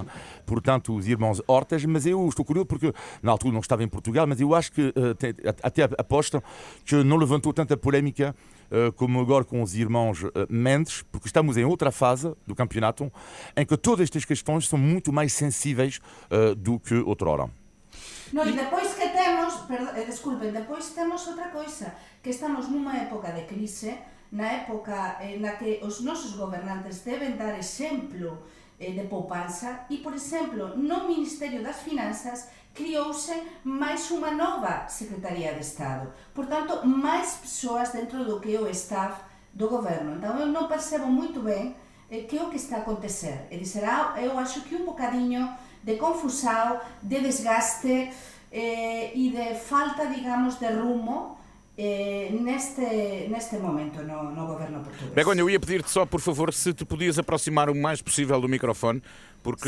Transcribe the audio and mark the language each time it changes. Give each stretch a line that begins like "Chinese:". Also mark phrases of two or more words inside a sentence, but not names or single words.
Portuguese: Portanto, os irmãos Hortas, mas eu estou curioso porque, na altura, não estava em Portugal, mas eu acho que até aposto que não levantou tanta polémica como agora com os irmãos Mendes, porque estamos em outra fase do campeonato em que todas estas questões são muito mais sensíveis do que outrora.
Galician: No, e depois que temos, desculpen, depois temos outra coisa, que estamos numa época de crise, na época na que os nosos gobernantes deben dar exemplo de poupanza e, por exemplo, no Ministerio das Finanzas criouse máis unha nova Secretaría de Estado. Portanto, máis persoas dentro do que é o staff do goberno. Então, eu non percebo moito ben que é o que está a acontecer. É dizer, eu acho que un bocadinho de confusão, de desgaste e de falta, digamos, de rumo neste momento no governo português.
Portuguese: Begonha, eu ia pedir-te só, por favor, se te podias aproximar o mais possível do microfone, porque